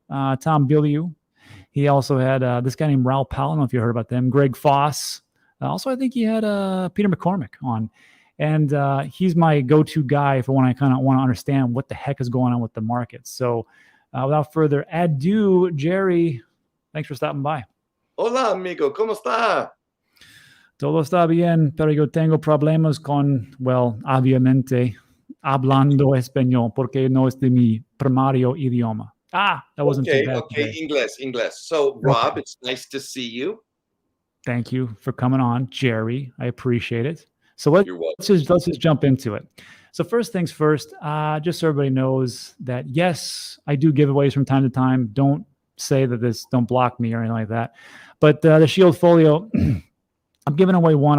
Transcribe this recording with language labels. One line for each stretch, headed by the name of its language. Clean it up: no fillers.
English: Tom Bilyeu. He also had this guy named Raoul Pal. I don't know if you heard about them. Greg Foss. Also, I think he had Peter McCormick on. And he's my go-to guy for when I kind of want to understand what the heck is going on with the markets. So without further ado, Jerry, thanks for stopping by.
Spanish: Hola, amigo. ¿Cómo está? Todo está bien, pero yo tengo problemas con,
English: well,
Spanish: obviamente, hablando español, porque no es de mi primario idioma.
English: That wasn't too bad. Okay, English. So, Rob, it's nice to see you. Thank you for coming on, Jerry. I appreciate it. So let's just jump into it. So first things first, just so everybody knows that, yes, I do giveaways from time to time. Don't say that don't block me or anything like that. But the SHIELDFOLIO, I'm giving away one.